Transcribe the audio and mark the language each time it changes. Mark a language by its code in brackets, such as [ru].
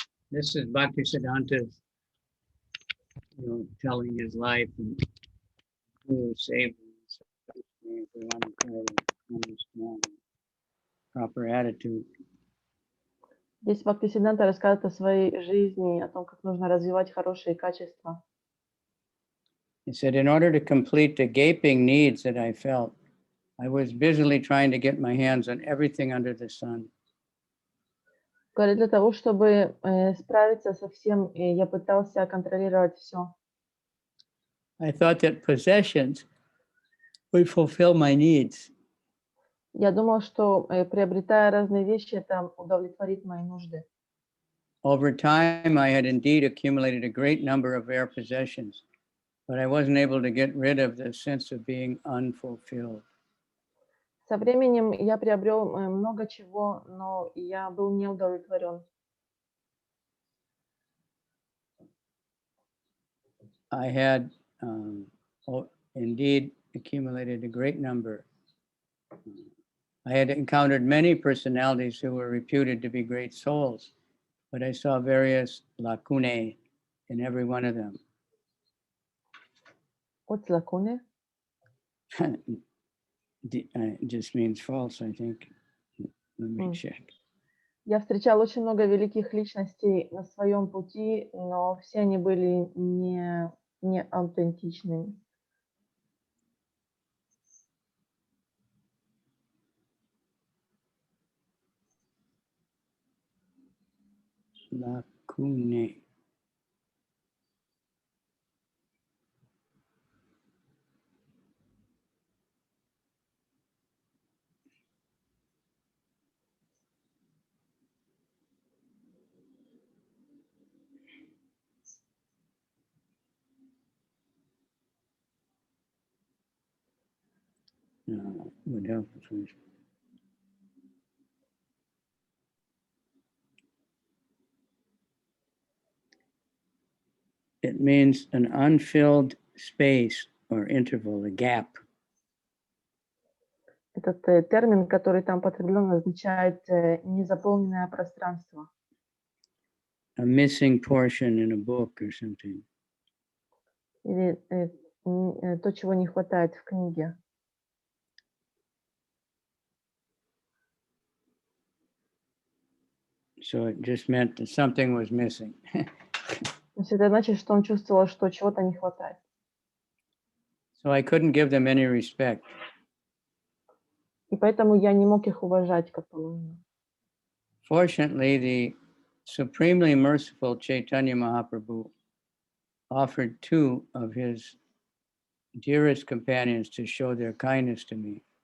[en] This is Bhaktisiddhanta's, telling his life and who saved him. So if we want to try to understand proper attitude. [ru] Здесь Бхактисиданта рассказывает о своей жизни, о том, как нужно развивать хорошие качества. [en] He said, in order to complete the gaping needs that I felt, I was busily trying to get my hands on everything under the sun. [ru] Говорит, для того, чтобы справиться со всем, я пытался контролировать все. [en] I thought that possessions would fulfill my needs. [ru] Я думал, что приобретая разные вещи, это удовлетворит мои нужды. [en] Over time, I had indeed accumulated a great number of rare possessions, but I wasn't able to get rid of the sense of being unfulfilled. [ru] Со временем я приобрел много чего, но я был не удовлетворен. [en] I had indeed accumulated a great number. I had encountered many personalities who were reputed to be great souls, but I saw various lacunae in every one of them. What's lacune? It just means false, I think. Let me check. [ru] Я встречал очень много великих личностей на своем пути, но все они были не аутентичными. [en] Lacunae. No, it would help if we... It means an unfilled space or interval, a gap. [ru] Этот термин, который там употреблен, означает незаполненное пространство. [en] A missing portion in a book or something. [ru] Или то, чего не хватает в книге. [en] So it just meant that something was missing. [ru] То есть это значит, что он чувствовал, что чего-то не хватает. [en] So I couldn't give them any respect. [ru] И поэтому я не мог их уважать, как положено. [en] Fortunately, the supremely merciful Chaitanya Mahaprabhu offered two of his dearest companions to show their kindness to me.